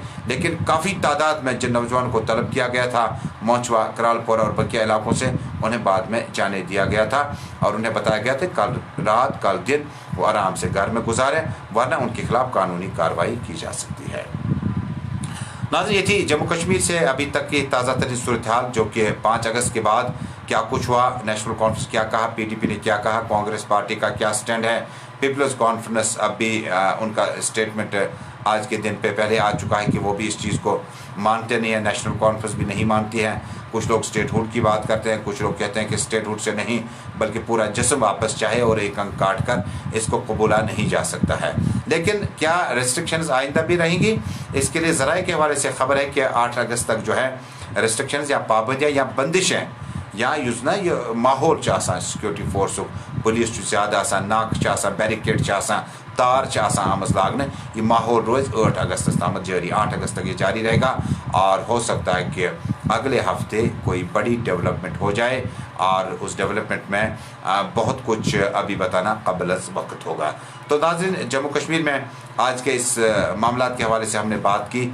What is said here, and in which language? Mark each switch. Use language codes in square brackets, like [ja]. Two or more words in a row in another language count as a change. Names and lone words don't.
[ur] لیکن کافی تعداد میں جن نوجوانوں کو طلب کیا گیا تھا موچوا، کرالپور اور بکیا علاقوں سے، انہیں بعد میں جانے دیا گیا تھا اور انہیں بتایا گیا تھا کل رات کل دن وہ آرام سے گھر میں گزاریں ورنہ ان کے خلاف قانونی کارروائی کی جا سکتی ہے. ناظرین، یہ تھی جموں کشمیر سے ابھی تک کی تازہ ترین صورت حال جو کہ 5 اگست کے بعد کیا کچھ ہوا، نیشنل کانفرنس کیا کہا، PDP نے کیا کہا، کانگریس پارٹی کا کیا اسٹینڈ ہے، پیپلز کانفرنس اب بھی ان کا اسٹیٹمنٹ آج کے دن پہ پہلے آ چکا ہے کہ وہ بھی اس چیز کو مانتے نہیں ہیں، نیشنل کانفرنس بھی نہیں مانتی ہے. کچھ لوگ اسٹیٹ ہوڈ کی بات کرتے ہیں، کچھ لوگ کہتے ہیں کہ اسٹیٹ ہوڈ سے نہیں بلکہ پورا جسم واپس چاہے اور ایک انگ کاٹ کر اس کو قبولا نہیں جا سکتا ہے. لیکن کیا ریسٹرکشنز آئندہ بھی رہیں گی؟ اس کے لیے ذرائع کے حوالے سے خبر ہے کہ 8 اگست تک جو ہے ریسٹرکشنز یا پابندیاں یا بندشیں [ks] یا یُس نا یہ ماحول چھُ آسان سیکورٹی فورسُک پولیس چھُ زیادٕ آسان، ناکہٕ چھِ آسان، بیریکیڈ چھِ آسان، تار چھِ آسان آمٕژ لاگنہٕ، یہ ماحول روز 8 اگست تامت جاری. [ur] 8 اگست تک یہ جاری رہے گا اور ہو سکتا ہے کہ اگلے ہفتے کوئی بڑی ڈیولپمنٹ ہو جائے اور اس ڈیولپمنٹ میں بہت کچھ ابھی بتانا قبل از وقت ہوگا. تو ناظرین، جموں کشمیر میں آج کے اس معاملات کے حوالے سے ہم نے بات کی.